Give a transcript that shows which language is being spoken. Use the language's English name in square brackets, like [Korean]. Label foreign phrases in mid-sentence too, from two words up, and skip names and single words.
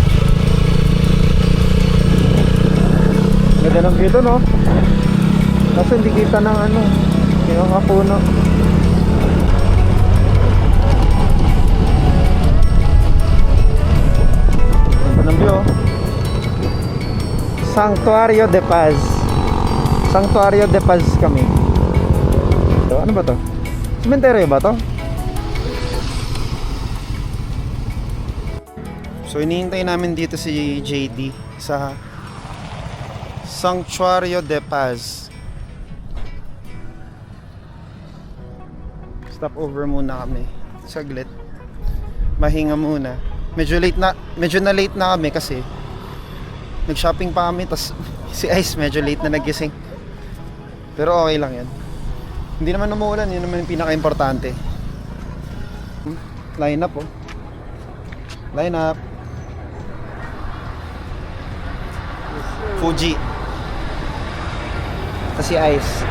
[Filipino] Ganda ng view doon, no? Kaso hindi kita ng ano, yung kapuno. Ganda ng view, oh. Santuario de Paz. Santuario de Paz kami. So, ano ba to? Cementerio ba to? So hinihintay namin dito si JD sa Santuario de Paz. [English] Stop over [Filipino] muna kami. Saglit. Mahinga muna. Medyo na late na kami kasi nag-shopping pa kami tas si Ice medyo late na nagising. Pero okay lang 'yan. Hindi naman umuulan, yun naman yung pinaka-importante. [English] Line up oh. Line up. [Filipino] Fuji. Ito si Ice.